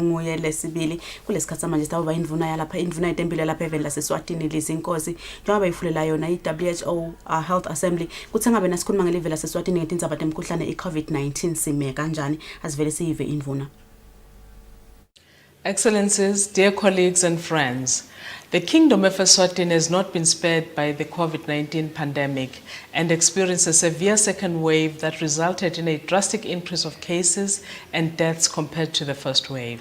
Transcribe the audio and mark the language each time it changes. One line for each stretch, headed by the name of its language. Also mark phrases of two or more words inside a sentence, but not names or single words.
Swati: kunguye lesibili kulesikhathi manje sitawuba indvuna yalapha indvuna itempilo lapha eveni laseSwatini lizinkosi njengoba ifulela yona iWHO Health Assembly kuthi ngabe nasikhuluma ngelivela laseSwatini ngetindzaba temkhuhlane iCovid-19 sime kanjani asivele siyive indvuna.
English: Excellencies, dear colleagues and friends, the Kingdom of Eswatini has not been spared by the COVID-19 pandemic and experienced a severe second wave that resulted in a drastic increase of cases and deaths compared to the first wave.